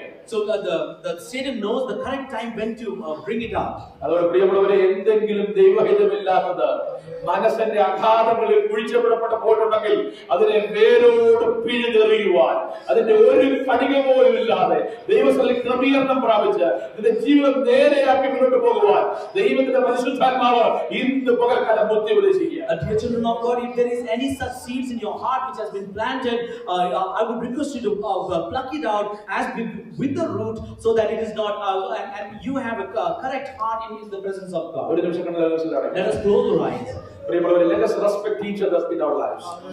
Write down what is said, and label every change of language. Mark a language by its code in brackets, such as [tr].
[en] So the Satan knows the correct time when to bring it out. [ml] അതുകൊണ്ട് പ്രിയമുള്ളവരെ, എന്തെങ്കിലും ദൈവഹിതമില്ലാത്തത് മനസ്സിന്റെ അഗാധങ്ങളിൽ കുഴിച്ചപ്പെടപ്പെട്ട പോയിട്ടുണ്ടെങ്കിൽ അതിനെ വേരോട് പിഴുതെറിയുവാൻ, അതിന്റെ ഒരു കണിക പോലും ഇല്ലാതെ ദൈവസ്ഥലിൽ ക്രമീകരണം പ്രാപിച്ച് നിന്റെ ജീവിതം നേരെയാക്കി മുന്നോട്ട് പോകുവാൻ ദൈവത്തിന്റെ പരിശുദ്ധാത്മാവ് ഇന്ന് പകൽക്കാലം ബുദ്ധി ഉപദേശിക്കുക. [en] Dear children of God, if there is any such seeds in your heart which has been planted, I would request you to pluck it out as with the root, so that it is not and you have a correct heart in the presence of God. Let us close our eyes. Let us respect each other in our lives.